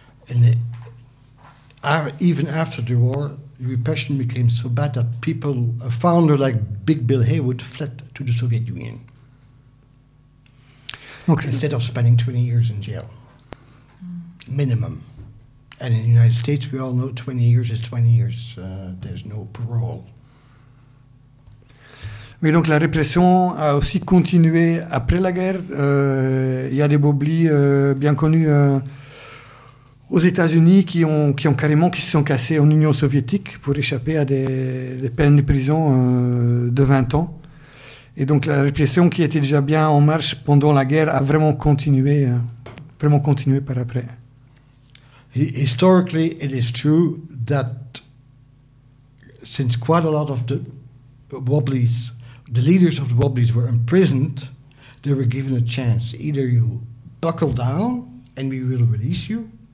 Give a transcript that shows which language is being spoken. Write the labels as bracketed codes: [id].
[en] And even after the war, the repression became so bad that people, a founder like Big Bill Haywood, fled to the Soviet Union. Okay. Instead of spending 20 years in jail, minimum. And in the United States, we all know 20 years is 20 years. There's no parole. [fr] Mais donc la répression a aussi continué après la guerre. Il y a des Woblis bien connus aux États-Unis qui se sont cassés en Union soviétique pour échapper à des peines de prison de 20 ans. Et donc la répression qui était déjà bien en marche pendant la guerre a vraiment continué par après. [en] Historically, it is true that since quite a lot of the Woblis, the leaders of the Woblis were imprisoned, they were given a chance. Either you buckle down and we will release you.